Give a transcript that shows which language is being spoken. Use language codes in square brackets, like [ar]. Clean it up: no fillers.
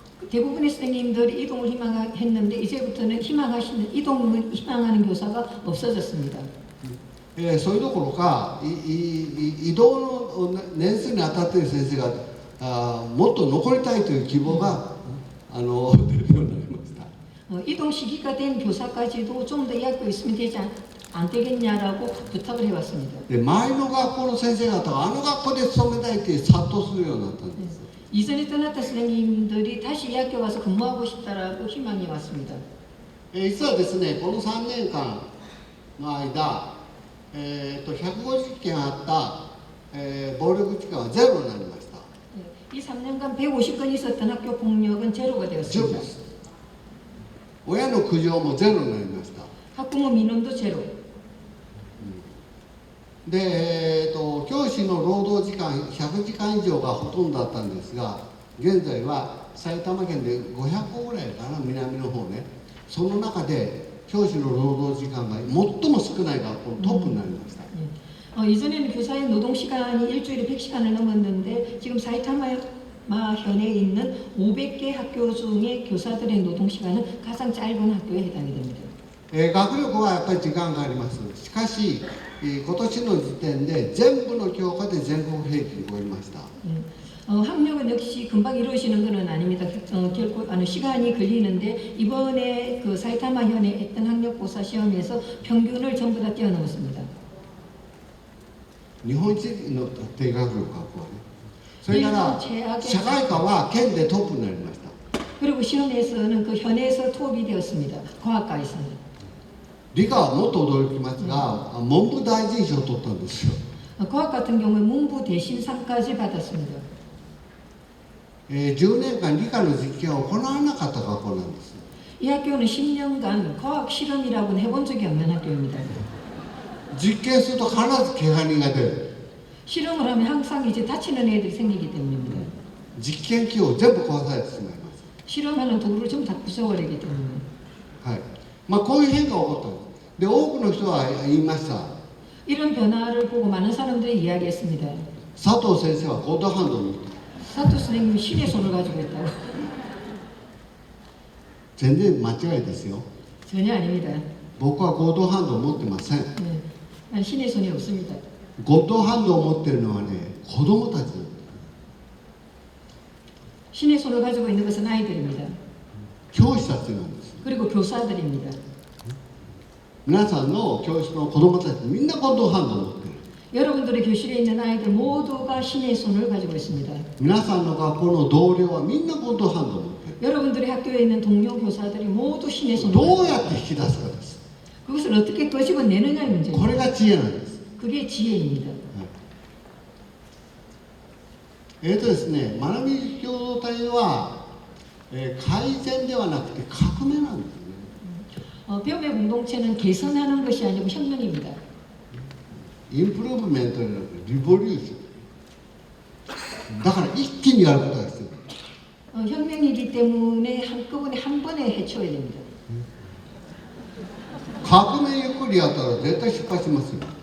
[ko] 대부분의 선생님들이 이동을 희망했는데 이제부터는 이동을 희망하는 교사가 없어졌습니다. [ja] それどころか移動の年数に当たっている先生がもっと残りたいという希望が出るようになりました。 [ko] 이동 시기가 된 교사까지도 좀 더 이 학교에 있으면 되지 안 되겠냐라고 부탁을 해왔습니다. [ja] で、前の学校の先生方があの学校で勤めたいって殺到するようになったんです。 [ko] 이전에 떠났던 선생님들이 다시 이 학교 와서 근무하고 싶다라고 희망이 왔습니다. [ja] 実はですね、この3年間の間、150件あった、暴力事件はゼロになりました。 [ko] 이 3년간 150건 있었던 학교 폭력은 제로가 [ja] ゼロ [ko] 되었습니다. [ja] です。親の苦情もゼロになりました。 [ko] 학부모 민원도 제로. [ja] で、教師の労働時間100時間以上がほとんどだったんですが、現在は埼玉県で500個ぐらいかな、南の方ね。その中で教師の労働時間が最も少ない学校のトップになりました。 [ko] 이전에는 교사의 노동 시간이 일주일에 100시간을 넘었는데 지금 사이타마 현에 있는 500개 학교 중에 교사들의 노동 시간은 가장 짧은 학교에 해당이 됩니다. [ja] 学力はやっぱり時間があります。しかし、今年の時点で全部の教科で全国平均を超えました。 [ko] 학력은 역시 금방 이루어지는 것은 아닙니다. 결코 시간이 걸리는데 이번에 그 사이타마 현에 했던 학력고사 시험에서 평균을 전부 다 뛰어넘었습니다. [ja] 日本一の低学力学校はね。それから社会科は県でトップになりました。 [ko] 그리고 시험에서는 그 현에서 톱이 되었습니다. 과학과에서는. [ja] 理科はもっと驚きますが、文部大臣賞を取ったんですよ。 [ko] 과학 같은 경우에 문부 대신상까지 받았습니다. [ja] 10年間理科の実験を行わなかった学校なんです。 [ko] 이 학교는 10년간 과학 실험이라고는 해본 적이 없는 학교입니다. [ja] 実験すると必ず怪我人が出る。 [ko] 실험을 하면 항상 이제 다치는 애들이 생기기 때문입니다. [ja] 実験機を全部壊されてしまいます。 [ko] 실험하는 도구를 좀 다 부숴버리기 때문에. [ja] はい。こういう変化が起こったんです。で、多くの人は言いました。 [ko] 이런 변화를 보고 많은 사람들이 이야기했습니다. [ja] 佐藤先生はゴッドハンドを持ってる。 [ko] 사토 선생님이 신의 손을 가지고 있다고. [ja] 全然間違いですよ。 [ko] 전혀 아닙니다. [ja] 僕はゴッドハンドを持ってません。 [ko] 네, 난 신의 손이 없습니다. [ja] ゴッドハンドを持ってるのはね、子供たち。 [ko] 신의 손을 가지고 있는 것은 아이들입니다. [ja] 教師たちなんです。 [ko] 그리고 교사들입니다. [ja] 皆さんの教室の子供たちみんなゴッドハンドを持ってる。 [ko] 여러분들의 교실에 있는 아이들 모두가 신의 손을 가지고 있습니다. [ja] 皆さんの学校の同僚はみんなゴッドハンドを持ってる。 [ko] 여러분들의 학교에 있는 동료 교사들이 모두 신의 손을 [ja] どうやって引き出すかです。 [ko] 그것을 어떻게 끄집어내느냐의 문제입니다. [ja] これが知恵なんです。 [ko] 그게 지혜입니다. [ja] ですね、学び共同体は、改善ではなくて革命なんですね。 [ko] 배움의 공동체는 개선하는 것이 아니고 혁명입니다. [en] インプルーブメント [ja] じゃなくて [en] リボリューション。 [ja] だから一気にやることが必要。 [ko] 혁명이기 때문에 한꺼번에 한 번에 해쳐야 됩니다. [ja] 革命ゆっくりやったら絶対失敗しますよ。